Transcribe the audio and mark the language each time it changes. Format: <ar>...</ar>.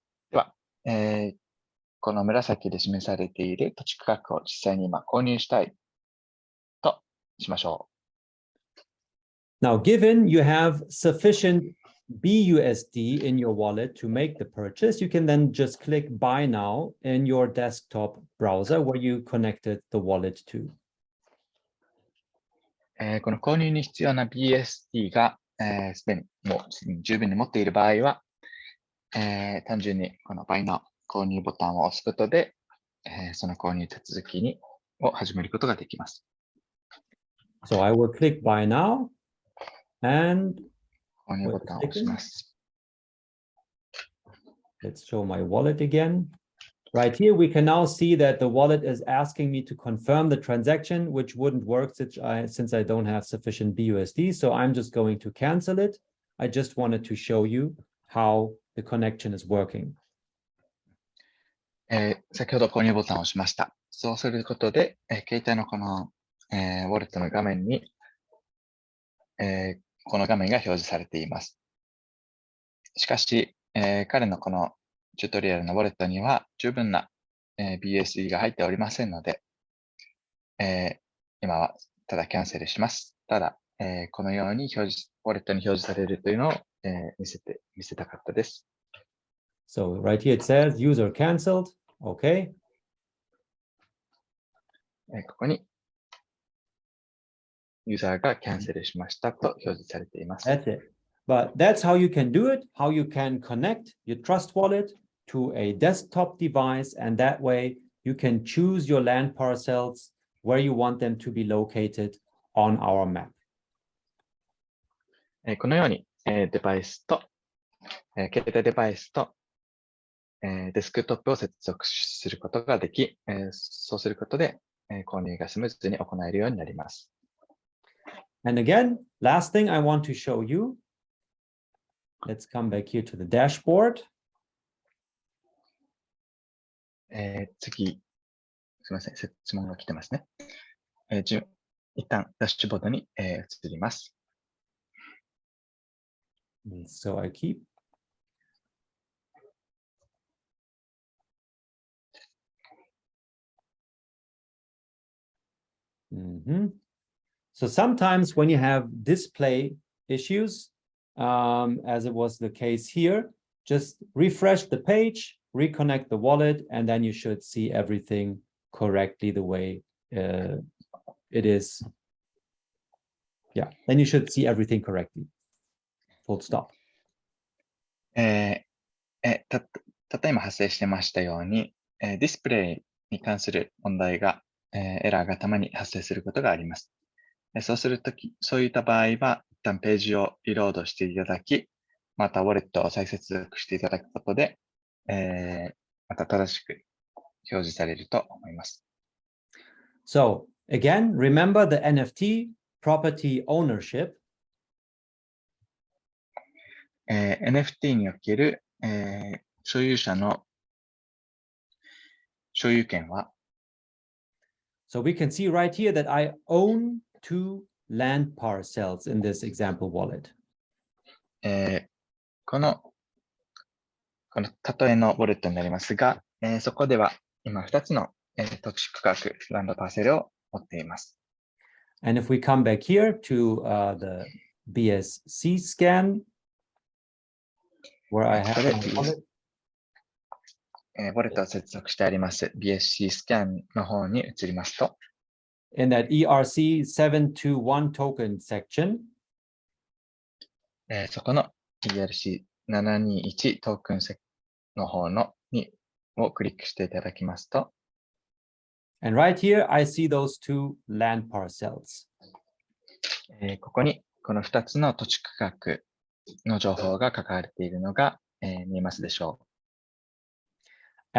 <ja>では、この紫で示されている土地区画を実際に今購入したいとしましょう。</ja> <en>Now, given you have sufficient BUSD in your wallet to make the purchase, you can then just click Buy Now in your desktop browser where you connected the wallet to.</en> <ja>この購入に必要な BSD がすでに十分に持っている場合は、単純にこの Buy Now 購入ボタンを押すことで、その購入手続きを始めることができます。</ja> <en>So I will click Buy Now and</en> <ja>購入ボタンを押します。</ja> <en>Let's show my wallet again. Right here, we can now see that the wallet is asking me to confirm the transaction, which wouldn't work since I don't have sufficient BUSD. So I'm just going to cancel it. I just wanted to show you how the connection is working.</en> <ja>先ほど購入ボタンを押しました。そうすることで、携帯のこの、ウォレットの画面に、この画面が表示されています。しかし、彼のこのチュートリアルのウォレットには十分な、BSD が入っておりませんので、今はただキャンセルします。ただ、このようにウォレットに表示されるというのを、見せたかったです。</ja> <en>So right here it says user cancelled. Okay.</en> <ja>ここにユーザーがキャンセルしましたと表示されています。</ja> <en>That's it. But that's how you can do it, how you can connect your Trust Wallet to a desktop device, and that way you can choose your land parcels where you want them to be located on our map.</en> <ja>このように、デバイスと、携帯デバイスと、デスクトップを接続することができ、そうすることで、購入がスムーズに行えるようになります。</ja> <en>And again, last thing I want to show you. Let's come back here to the dashboard.</en> <ja>次、すみません、質問が来てますね。一旦ダッシュボードに、移ります。</ja> <en>So I keep. So sometimes when you have display issues, as it was the case here, just refresh the page, reconnect the wallet, and then you should see everything correctly the way it is. Yeah, then you should see everything correctly. Full stop.</en> <ja>た今発生してましたように、ディスプレイに関する問題が、エラーがたまに発生することがあります。そういった場合は、一旦ページをリロードしていただき、またウォレットを再接続していただくことで、また正しく表示されると思います。</ja> <en>So again, remember the NFT property ownership.</en> <ja>NFT における、所有者の所有権は、</ja> <en>So we can see right here that I own 2 land parcels in this example wallet.</en> <ja>この例えのウォレットになりますが、そこでは今2つの、土地区画、ランドパーセルを持っています。</ja> <en>And if we come back here to the BscScan, where I have my wallet,</en> <ja>ウォレットを接続してあります BscScan の方に移りますと、</ja> <en>in that ERC721 token section,</en> <ja>そこの ERC721 トークンの方をクリックしていただきますと、</ja> <en>and right here I see those 2 land parcels.</en> <ja>ここにこの2つの土地区画の情報が書かれているのが、見えますでしょう。</ja>